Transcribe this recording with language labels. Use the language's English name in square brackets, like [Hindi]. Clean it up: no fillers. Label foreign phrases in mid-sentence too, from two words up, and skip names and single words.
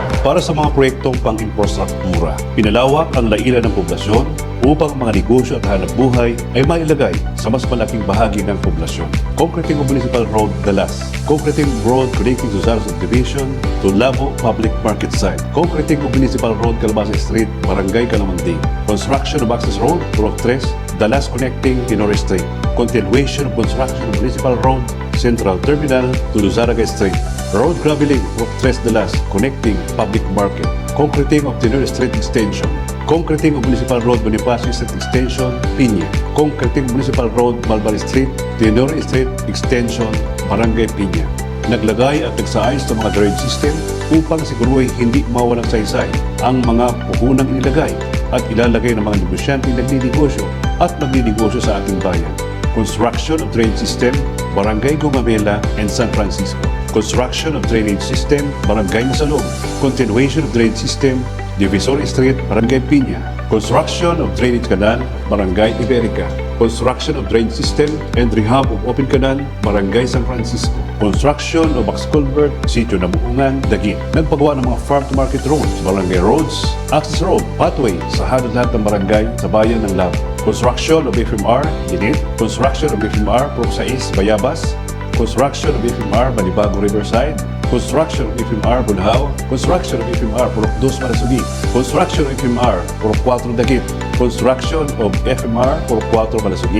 [Filipino] para sa mga proyektong pang-infrastruktura. Pinalawak ang lairan ng poblasyon upang mga negosyo at hanap buhay ay mailagay sa mas malaking bahagi ng poblasyon. [English] Concreting of Municipal Road Dalas. Concreting Road connecting Susana Subdivision to Labo Public Market Site. Concreting of Municipal Road Calabasa Street, Barangay Calamanding. Construction of Access Road, Purok 3, Dalas connecting Tinore Street. Continuation of construction of Municipal Road, Central Terminal to Luzaraga Street. Road graveling, Purok 3 Dalas connecting Public Market. Concreting of Tinore Street Extension. Concreting of Municipal Road Bonifacio Street Extension, Piña. Concreting Municipal Road Malbari Street, Tinore Street Extension, Barangay Piña. [Filipino] Naglagay at nagsaayos ng mga [English] drainage system [Filipino] upang siguruhin hindi mawalang saysay ang mga puhunang inilagay at ilalagay ng mga negosyante nagninegosyo at magninegosyo sa ating bayan. [English] Construction of drainage system, Barangay Gumamela and San Francisco. Construction of drainage system, Barangay Masalong. Continuation of drainage system, Divisoria Street, Barangay Piña. Construction of drainage canal, Barangay Iberica. Construction of drainage system and rehab of open canal, Barangay San Francisco. Construction of box culvert, Sitio Nabuungan, Dagit. [Filipino] Nagpagawa ng mga [English] farm-to-market roads, barangay roads, access road, pathway [Filipino] sa halos lahat ng barangay sa bayan ng Labo. [English] Construction of FMR, Ginit. Construction of FMR, Purok 6, Bayabas. Construction of FMR, Balibago Riverside. Construction of FMR, Bulhao. Construction of FMR, Purok 2, Marasugi. Construction of FMR, Purok 4, Dagit. Construction of FMR, Purok 4, Malasugi.